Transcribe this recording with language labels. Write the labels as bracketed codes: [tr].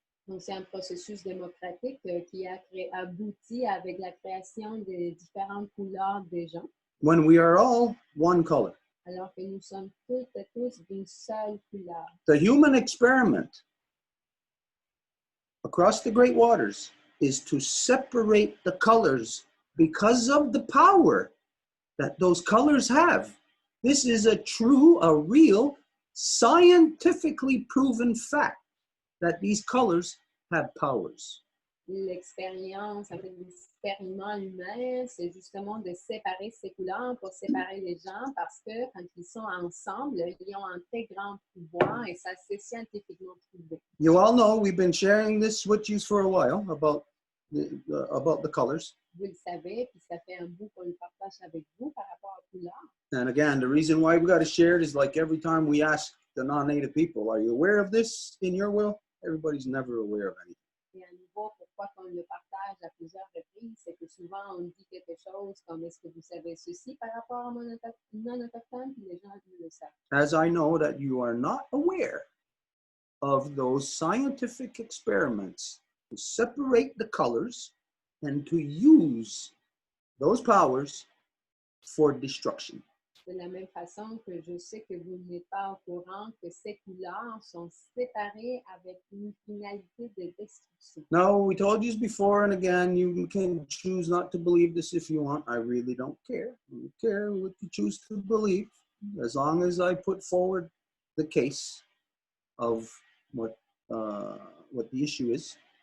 [fr] Donc, c'est un processus démocratique qui a abouti avec la création des différentes couleurs des gens, [en] When we are all one color. [fr] alors que nous sommes toutes et tous d'une seule couleur. [en] The human experiment across the great waters is to separate the colors because of the power that those colors have. This is a real, scientifically proven fact that these colors have powers. [fr] L'expérience, en fait, l'expériment humain, c'est justement de séparer ces couleurs pour séparer les gens parce que quand ils sont ensemble, ils ont un très grand pouvoir et ça c'est scientifiquement prouvé. [en] You all know we've been sharing this with you for a while about the colors. [fr] Vous le savez, puis ça fait un bout qu'on le partage avec vous par rapport aux couleurs. [en] And again, the reason why we got to share it is like every time we ask the non-native people, are you aware of this in your will? Everybody's never aware of anything. [fr] Et à nouveau, fois qu'on le partage à plusieurs reprises, c'est que souvent on dit quelque chose comme est-ce que vous savez ceci par rapport à mon non-autochtone, puis les gens ne le savent. [en] As I know that you are not aware of those scientific experiments to separate the colors and to use those powers for destruction. [fr] De la même façon que je sais que vous n'êtes pas au courant que ces couleurs sont séparées avec une finalité de destruction. [en] Now, we told you before, and again, you can choose not to believe this if you want. I really don't care. I don't care what you choose to believe, as long as I put forward the case of what the issue is.